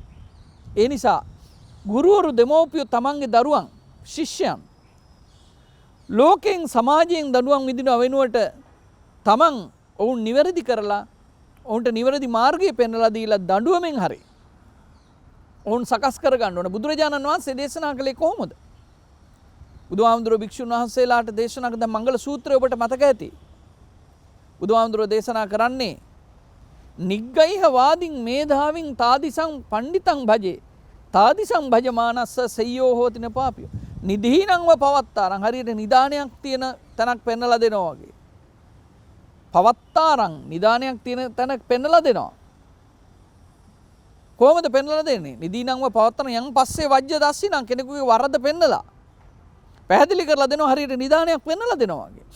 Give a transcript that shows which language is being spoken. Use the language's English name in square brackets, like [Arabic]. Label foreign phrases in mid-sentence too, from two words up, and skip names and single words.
[Sinhala] ඒ නිසා ගුරුවරු දෙමව්පියෝ තමන්ගේ දරුවන් ශිෂ්‍යයන් ලෝකෙන් සමාජයෙන් දඬුවම් විඳිනව වෙනුවට තමන් ඔවුන් නිවැරදි කරලා ඔවුන්ට නිවැරදි මාර්ගය පෙන්වලා දීලා දඬුවමෙන් හරි ඔවුන් සකස් කරගන්න ඕන. බුදුරජාණන් වහන්සේ දේශනා කළේ කොහොමද? බුදුහාමුදුරුවෝ භික්ෂුන් වහන්සේලාට දේශනා කළ මංගල සූත්‍රය ඔබට මතක ඇති. බුදුහාමුදුරුවෝ දේශනා කරන්නේ [Pali] නිග්ගයිහ වාදින් මේධාවින් තාදිසං පණ්ඩිතං භජේ තාදිසං භජමානස්ස සෙය්‍යෝ හෝතින පාපියෝ. නිදීනංව පවත්තාරං [Sinhala] හරියට නිදානයක් තියෙන තැනක් පෙන්වලා දෙනවා වගේ. පවත්තාරං නිදානයක් තියෙන තැනක් පෙන්වලා දෙනවා. කොහොමද පෙන්වලා දෙන්නේ? [Pali] නිදීනංව පවත්තන [Sinhala] යන් පස්සේ [Pali] වජ්‍ය දස්සිනම් [Sinhala] කෙනෙකුගේ වරද පෙන්නලා පැහැදිලි කරලා දෙනවා හරියට නිදානයක් පෙන්වලා දෙනවා වගේ.